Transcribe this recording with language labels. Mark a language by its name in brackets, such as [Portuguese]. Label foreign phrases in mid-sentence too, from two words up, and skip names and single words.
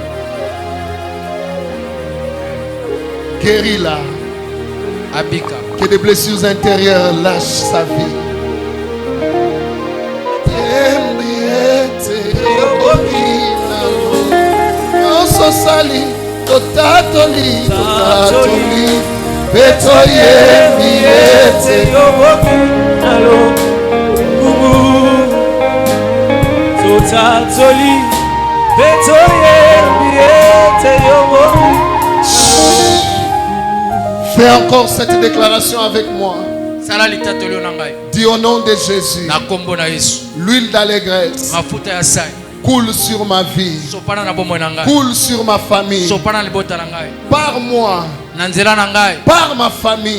[French] Guéris-la. Abika. Que des blessures intérieures lâchent sa vie. Sali, totatoli, totatoli, betoye miete, alo, totatoli, betoye miete, fais encore cette déclaration avec moi. Dis au nom de Jésus, l'huile d'allégresse coule sur ma vie, coule sur ma famille, par moi, par ma famille.